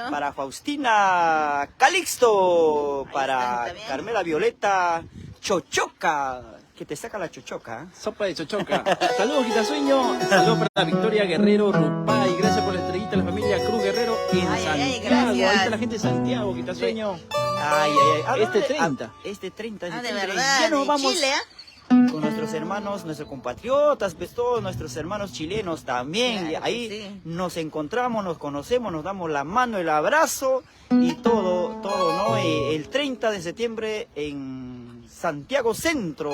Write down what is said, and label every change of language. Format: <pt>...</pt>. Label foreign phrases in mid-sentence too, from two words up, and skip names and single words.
<es>Para Faustina Calixto, Ahí para están también. Carmela Violeta Chochoca, que te saca la chochoca. Sopa de chochoca. Saludos, Quitasueño. Saludos para Victoria Guerrero, Rupay. Gracias por la estrellita a la familia Cruz Guerrero en Ay, ay, ay, Santiago. gracias. Ahí está la gente de Santiago, Quitasueño. Ay, ay, ay. Este 30. Este 30 de Ah, de septiembre. verdad, Ya nos de vamos Chile, ¿ah? con nuestros hermanos, nuestros compatriotas, pues todos nuestros hermanos chilenos también. Claro Y que ahí sí. nos encontramos, nos conocemos, nos damos la mano, el abrazo y todo, ¿no? El 30 de septiembre en Santiago Centro.</es>